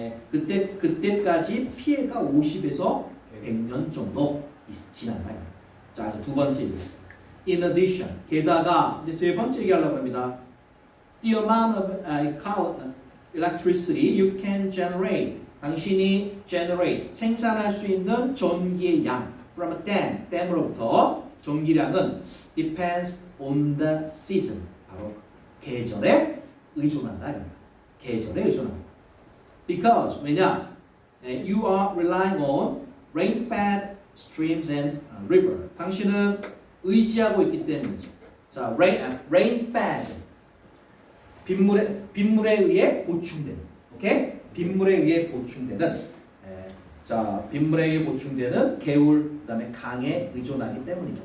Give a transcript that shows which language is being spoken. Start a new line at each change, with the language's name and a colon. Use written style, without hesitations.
Korean: 근데 그때까지 피해가 50에서 100년 정도 지난다. 자, 두 번째.
English: In addition,
Korean: 게다가 이제 세 번째 얘기하려고 합니다.
English: The amount of electricity you can generate.
Korean: 당신이 생산할 수 있는 전기의 양
English: from a
Korean: 댐으로부터 전기량은
English: depends on the season.
Korean: 바로 계절에 의존한다. 계절에 의존한다.
English: Because
Korean: 왜냐?
English: You are relying on rain-fed streams and river.
Korean: 당신은 의지하고 있기 때문이죠. 자, rain-fed. 빗물에 의해 보충되는. 오케이? 빗물에 의해 보충되는. 빗물에 의해 보충되는 개울, 그다음에 강에 의존하기 때문이다.